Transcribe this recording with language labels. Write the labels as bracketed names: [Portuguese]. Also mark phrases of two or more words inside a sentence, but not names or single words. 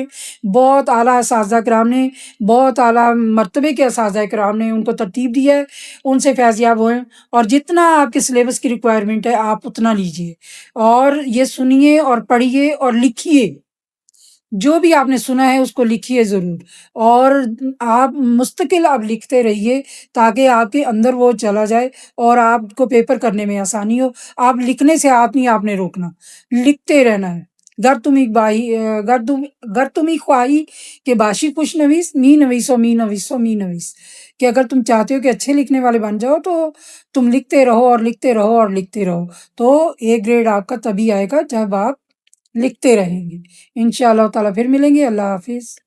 [Urdu] بہت اعلیٰ اساتذہ کرام نے، بہت اعلیٰ مرتبے کے اساتذہ کرام نے ان کو ترتیب دی ہے، ان سے فیض یاب ہوئے، اور جتنا آپ کے سلیبس کی ریکوائرمنٹ ہے آپ اتنا لیجئے، اور یہ سنیے اور پڑھیے اور لکھیے، جو بھی آپ نے سنا ہے اس کو لکھیے ضرور، اور آپ مستقل آپ لکھتے رہیے تاکہ آپ کے اندر وہ چلا جائے اور آپ کو پیپر کرنے میں آسانی ہو۔ آپ لکھنے سے آپ نے روکنا، لکھتے رہنا ہے۔ [Persian] گر تمی خواہی کہ باشی خوش نویس، می نویسو می نویسو می نویس، [Urdu] کہ اگر تم چاہتے ہو کہ اچھے لکھنے والے بن جاؤ تو تم لکھتے رہو اور لکھتے رہو اور لکھتے رہو، تو ایک گریڈ آپ کا تبھی آئے گا جب آپ لکھتے رہیں گے۔ [Arabic] انشاءاللہ تعالیٰ [Urdu] پھر ملیں گے۔ اللہ حافظ۔